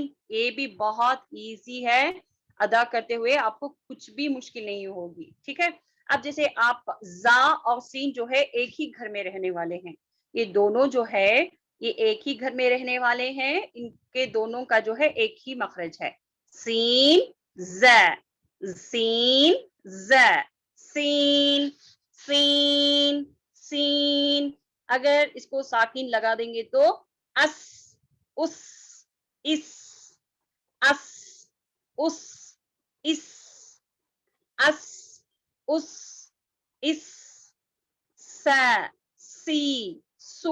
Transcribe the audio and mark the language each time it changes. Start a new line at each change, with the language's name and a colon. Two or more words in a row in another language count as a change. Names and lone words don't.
Urdu: یہ بھی بہت ایزی ہے, ادا کرتے ہوئے آپ کو کچھ بھی مشکل نہیں ہوگی. ٹھیک ہے, اب جیسے آپ زا اور سین جو ہے ایک ہی گھر میں رہنے والے ہیں, یہ دونوں جو ہے یہ ایک ہی گھر میں رہنے والے ہیں, ان کے دونوں کا جو ہے ایک ہی مخرج ہے. سین ز سین ز سین سین سین. اگر اس کو ساکن لگا دیں گے تو اس اس اس اس اس اس اس اس اس س سی سو.